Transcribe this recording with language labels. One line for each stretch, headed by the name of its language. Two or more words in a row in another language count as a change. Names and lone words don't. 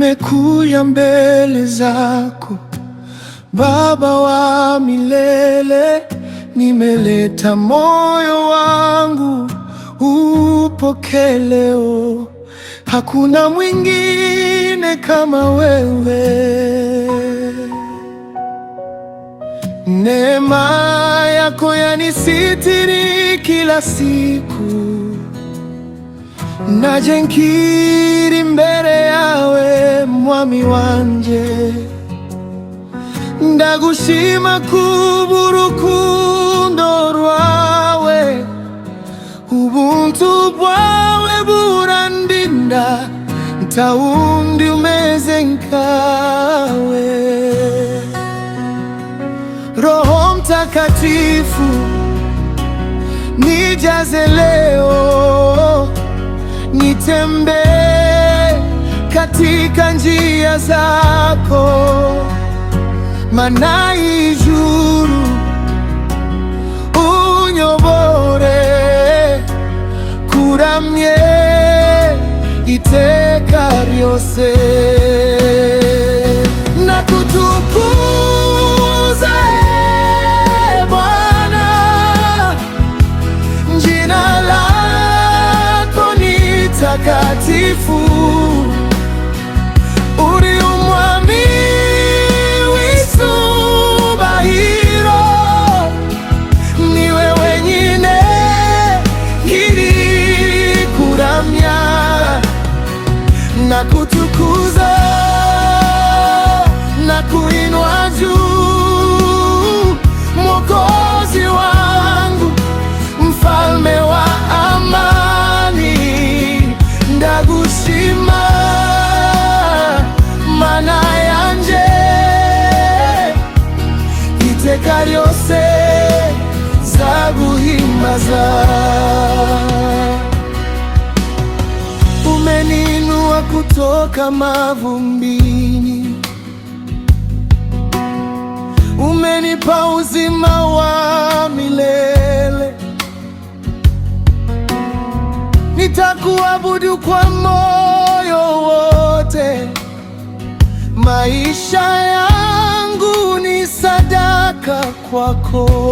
Swahili: nimekuja mbele zako, Baba wa milele, nimeleta moyo wangu upokee leo. Hakuna mwingine kama wewe. Neema yako yanisitiri kila siku,
Rundi: naje nkiri mbere yawe mwami wanje. Ndagushima kubw'urukundo rwawe, ubuntu bwawe burandinda, ntawundi umeze nkawe.
Swahili: Roho Mtakatifu nijaze leo, nitembee katika njia zako,
Rundi: mana ijuru unyobore, kuramye iteka ryose.
Swahili: Nakutukuza Bwana, jina lako ni takatifu.
Rundi: Uri umwami w'isubahiro, niwe wenyine ngiri kuramya.
Swahili: Nakutukuza na kuinua juu, Mwokozi wangu, mfalme wa amani.
Rundi: Ndagushima mana yanje, iteka ryose zaguhimbaza.
Swahili: Umeninua kutoka mavumbini, umenipa uzima wa milele. Nitakuabudu kwa moyo wote, maisha yangu ni sadaka kwako.